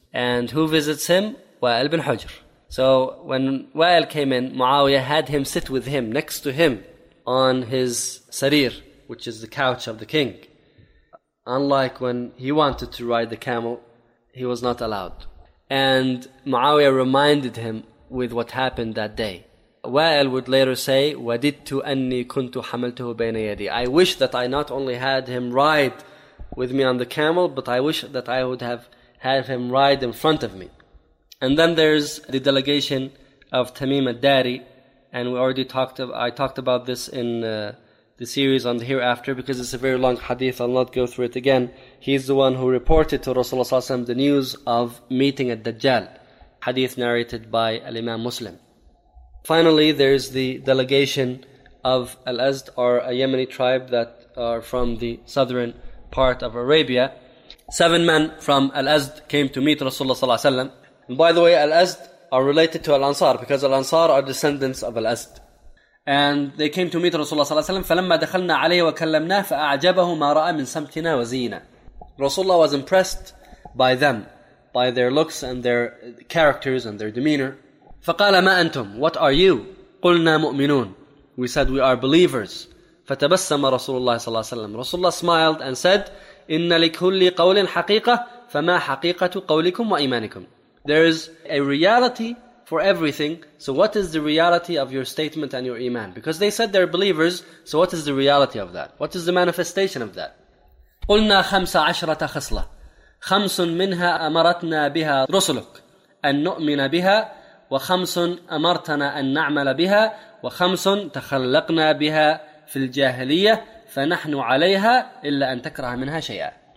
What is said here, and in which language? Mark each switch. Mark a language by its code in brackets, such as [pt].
[en] And who visits him? Wa'il bin Hujr. So when Wa'il came in, Muawiyah had him sit with him, next to him, on his sarir, which is the couch of the king. Unlike when he wanted to ride the camel, he was not allowed. And Muawiyah reminded him with what happened that day. Wa'il would later say, [ar] وَدِدْتُ أَنِّي كُنْتُ حَمَلْتُهُ بَيْنَ يَدِي. [en] I wish that I not only had him ride with me on the camel, but I wish that I would have had him ride in front of me. And then there's the delegation of Tamim al-Dari, and we already talked about this in the series on the hereafter, because it's a very long hadith. I'll not go through it again. He's the one who reported to Rasulullah ﷺ the news of meeting al-Dajjal, hadith narrated by al-Imam Muslim. Finally, there's the delegation of al-Azd, or a Yemeni tribe that are from the southern part of Arabia. 7 men from al-Azd came to meet Rasulullah ﷺ. And by the way, al-Azd are related to al-Ansar, because al-Ansar are descendants of al-Azd. And they came to meet Rasulullah صلى الله عليه وسلم. [ar] فلما دخلنا عليه وكلمناه فأعجبه ما رأى من سمتنا وزينة. [en] Rasulullah was impressed by them, by their looks and their characters and their demeanor. [ar] فقال ما أنتم? [en] What are you? [ar] قلنا مؤمنون. [en] We said we are believers. [ar] فتبسم رسول الله صلى الله عليه وسلم. [en] Rasulullah smiled and said, [ar] إن لكل قول حقيقة فما حقيقة قولكم وإيمانكم. [en] There is a reality for everything. So what is the reality of your statement and your iman? Because they said they're believers. So what is the reality of that? What is the manifestation of that? [ar] قُلْنَا خَمْسَ عَشْرَةَ خِصْلَةٌ خَمْسٌ مِنْهَا أَمَرَتْنَا بِهَا رُسُلُكَ أَنْ نُؤْمِنَ بِهَا وَخَمْسٌ أَمَرْتَنَا أَنْ نَعْمَلَ بِهَا وَخَمْسٌ تَخَلَّقْنَا بِهَا فِي الْجَاهِلِيَّةِ فَنَحْنُ عَلَيْهَا إِلَّا أَنْ تَكْرَهَ مِنْهَا شَيْئًا.